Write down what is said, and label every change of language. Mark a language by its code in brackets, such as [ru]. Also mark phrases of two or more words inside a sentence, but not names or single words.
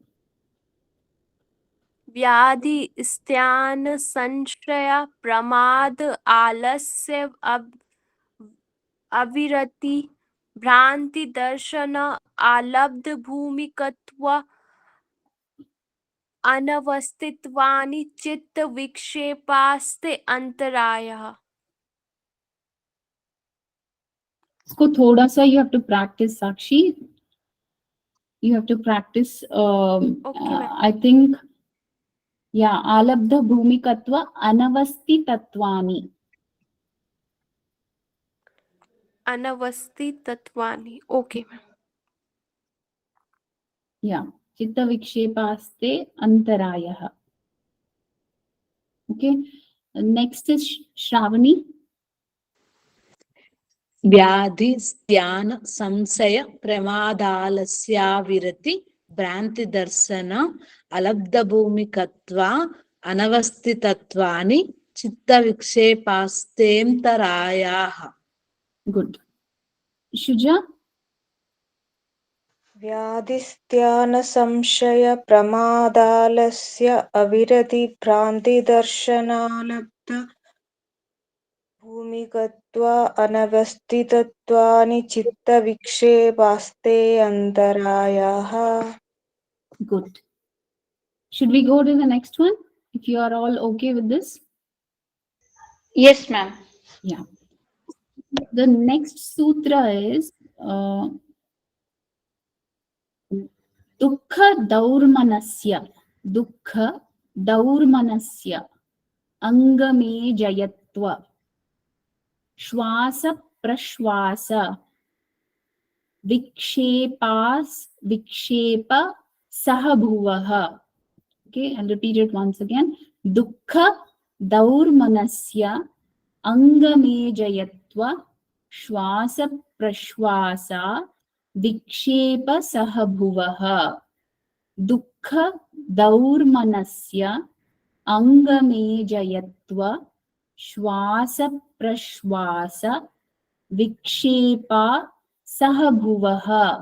[sa] व्याधि स्त्यान संशय प्रमाद आलस्य अविरति भ्रांति दर्शन आलब्ध भूमिकत्व अनवस्थित्वानि चित्त विक्षेपास्ते अंतरायः. [hi] इसको थोड़ा सा [en] you have to practice, Sakshi. You have to practice. I think. Yeah. [sa] अलब्ध भूमिकत्व अनवस्ति तत्वानि. अनवस्थित तत्वानि. [en] Okay, ma'am. Yeah. [sa] चित्त विक्षेपास्ते अन्तरायः. [en] Okay. Next is Shravani. [sa] व्याधिस्त्यान संशय प्रमादालस्याविरति भ्रान्तिदर्शन अलब्धभूमिकत्वा अनवस्थितत्वानि चित्तविक्षेपास्तेन्तरायाः. [en] Good. Shuja? [sa] व्याधिस्त्यान संशय प्रमादालस्य अविरति भ्रांति दर्शनालब्ध भूमिकत्वा अनवस्थितत्वानि चित्तविक्षेपास्ते अन्तरायाः. [en] Good. Should we go to the next one? If you are all okay with this? Yes, ma'am. Yeah. The next sutra is Dukkha Daurmanasya. [sa] दुःख दौर्मनस्य। अङ्गमे जयत्व. श्वास प्रश्वास. विक्षेप सहभुवः. [en] Okay, I'll repeat it once again. [sa] दुःख दौर्मनस्य अङ्गमे जयत्व श्वास प्रश्वास विक्षेप सहभुवः. दुःख दौर्मनस्य अङ्गमे जयत्व श्वास प्रश्वास विक्षेप सहभुवः.